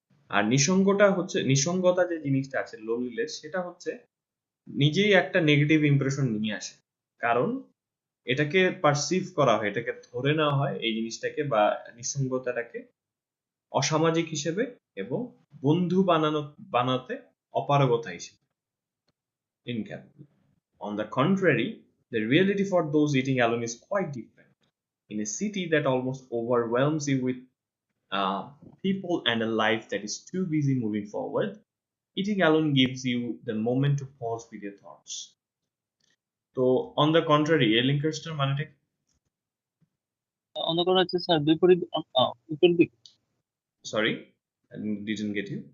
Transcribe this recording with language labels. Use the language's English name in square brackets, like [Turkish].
[Bangla] আর নিঃসঙ্গতা যে জিনিসটা আছে, লোনলিনেস, সেটা হচ্ছে নিজেই একটা নেগেটিভ ইমপ্রেশন নিয়ে আসে। কারণ এটাকে পারসিভ করা হয়, এটাকে ধরে নেওয়া হয় এই জিনিসটাকে বা নিঃসঙ্গতাটাকে অসামাজিক হিসেবে এবং বন্ধু বানাতে অপারগতা হিসেবে, incapable. [English] On the contrary, the reality for those eating alone is quite different. In a city that almost overwhelms you with uh, people and a life that is too busy moving forward, eating alone gives you the moment to pause with your thoughts. [Bangla] তো [English] on the contrary, [Bangla] এর লিঙ্কার্সটার মানেটা কি? অন্ধকার হচ্ছে sir বিপরীত বিপরীত দিক। [English] Sorry, I didn't get you.